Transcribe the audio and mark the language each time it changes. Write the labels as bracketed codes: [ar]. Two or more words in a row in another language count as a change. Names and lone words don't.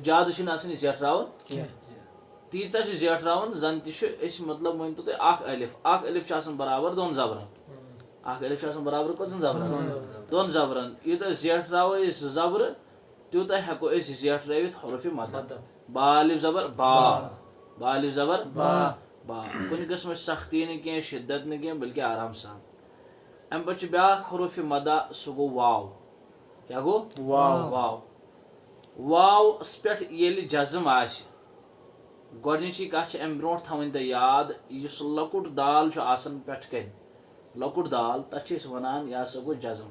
[ks] زیادٕ چھُنہٕ آسان یہِ زیٹھراوُن کینٛہہ. تیٖژاہ چھِ زیٹھراوُن زن تہِ چھُ أسۍ مطلب مٲنتو تُہۍ اکھ الف چھُ آسان برابر 2 زبرن. اکھ الف چھُ آسان برابر کٔژن زبرن؟ 2 زبرن. یوٗتاہ زیٹھراوو أسۍ 2 زبرٕ تیوٗتاہ ہٮ۪کو أسۍ زیٹھرٲوِتھ حروفِ مدہ. با الف زبر با، با الف زبر با. کُنہِ قٕسمٕچ سختی نہٕ کینٛہہ، شدت نہٕ کینٛہہ، بلکہِ آرام سان. امہِ پتہٕ چھُ بیٛاکھ حروفِ مدہ، سُہ گوٚو واو. کیٛاہ گوٚو؟ واو. واوَس پٮ۪ٹھ ییٚلہِ جزم آسہِ، گۄڈنِچی کتھ چھِ امہِ برونٛٹھ تھاوٕنۍ تۄہہِ یاد، یُس لۄکُٹ دال چھُ آسان پٮ۪ٹھٕ کنۍ، لۄکُٹ دال، تتھ چھِ أسۍ ونان یہِ ہسا گوٚو جزم.